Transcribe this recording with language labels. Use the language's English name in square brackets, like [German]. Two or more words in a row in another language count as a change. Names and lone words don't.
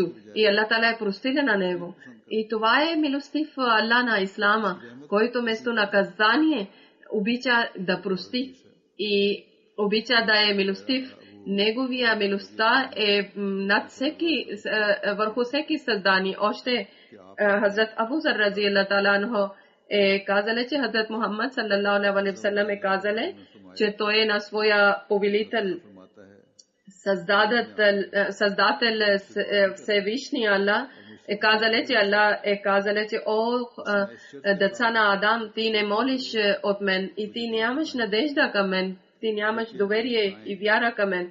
[Bulgarian] И Аллах Таала е простил на него. И това е милостив Аллах на Ислама, който вместо наказание обича да прости и обича да е милостив. Неговия милостта е над върху всеки създание. Още Хазрат Абу Зар [Arabic] رضي الله تعالى عنه [Bulgarian] е казале, че Хазрат Мухаммад [Arabic] صلى الله عليه وسلم [Bulgarian] е казале, че той е на своя повелител, създател Всевишния Аллах, е казале, че Аллах е казале, че о деца на Адам, ти не молиш от мен и ти нямаш надежда към мен, ти нямаш доверие и вяра към мен.